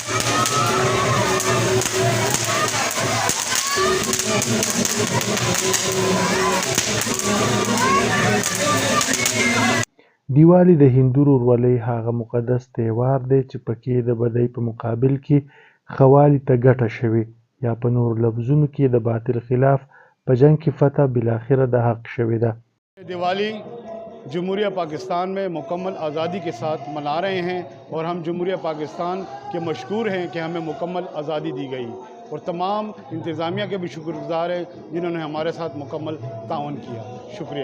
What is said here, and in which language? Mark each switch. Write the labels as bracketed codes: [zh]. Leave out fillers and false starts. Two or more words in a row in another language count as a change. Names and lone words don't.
[ps] دیوالی د هندو ورورولۍ هغه مقدس تهوار دی چې پکې د بدۍ په مقابل کې خوالي ته ګټه شوې، یا په نورو لفظونو کې د باطل خلاف په جنگ کې فتح بالاخره د حق شوې ده. [ur] دیوالی جمہوریہ پاکستان میں مکمل آزادی کے ساتھ منا رہے ہیں، اور ہم جمہوریہ پاکستان کے مشکور ہیں کہ ہمیں مکمل آزادی دی گئی، اور تمام انتظامیہ کے بھی شکر گزار ہیں جنہوں نے ہمارے ساتھ مکمل تعاون کیا. شکریہ.